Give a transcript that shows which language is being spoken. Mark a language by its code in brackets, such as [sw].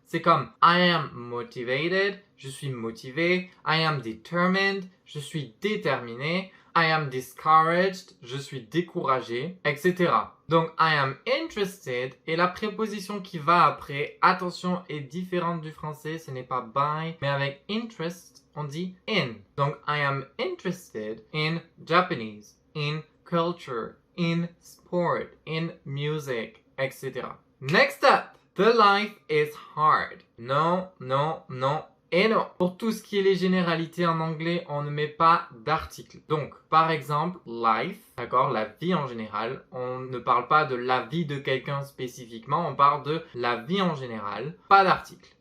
[fr] C'est comme [en] I am motivated, [fr] je suis motivé. [en] I am determined, [fr] je suis déterminé. [en] I am discouraged, [fr] je suis découragé, etc. Donc, [en] I am interested [fr] et la préposition qui va après, attention, est différente du français, ce n'est pas by, mais avec interest, on dit in. [en] Donc, I am interested in Japanese, in culture, in sport, in music, etc. Next up, the life is hard. [fr] Non, non, non. Et non, pour tout ce qui est les généralités en anglais, on ne met pas d'article. Donc, par exemple, life, d'accord, la vie en général, on ne parle pas de la vie de quelqu'un spécifiquement, on parle de la vie en général, pas d'article.